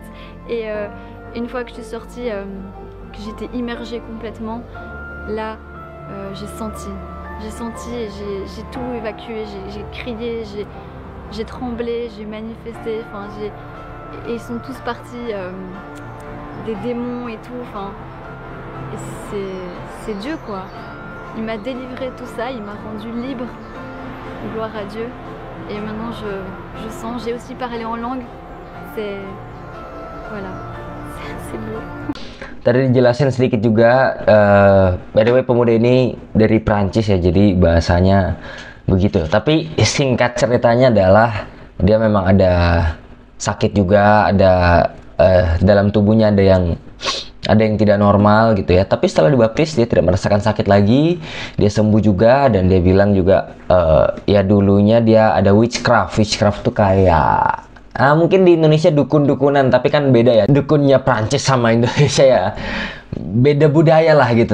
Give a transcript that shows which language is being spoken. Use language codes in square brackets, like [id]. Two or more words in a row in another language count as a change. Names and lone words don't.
[fr] Et une fois que je suis sortie, que j'étais immergée complètement, là j'ai senti et j'ai tout évacué, j'ai crié, j'ai tremblé, j'ai manifesté, enfin et ils sont tous partis, des démons et tout, enfin, c'est Dieu quoi. Il m'a délivré de tout ça, il m'a rendu libre, gloire à Dieu. Et maintenant je sens, j'ai aussi parlé en langue, voilà, c'est beau. [id] Tadi dijelasin sedikit juga, [en] by the way [id] pemuda ini dari Prancis ya, jadi bahasanya begitu. Tapi singkat ceritanya adalah dia memang ada sakit juga, ada dalam tubuhnya ada yang tidak normal gitu ya. Tapi setelah dibaptis dia tidak merasakan sakit lagi, dia sembuh juga dan dia bilang juga ya dulunya dia ada witchcraft tuh kayak mungkin di Indonesia dukun-dukunan, tapi kan beda ya, dukunnya Prancis sama Indonesia ya beda budaya lah gitu.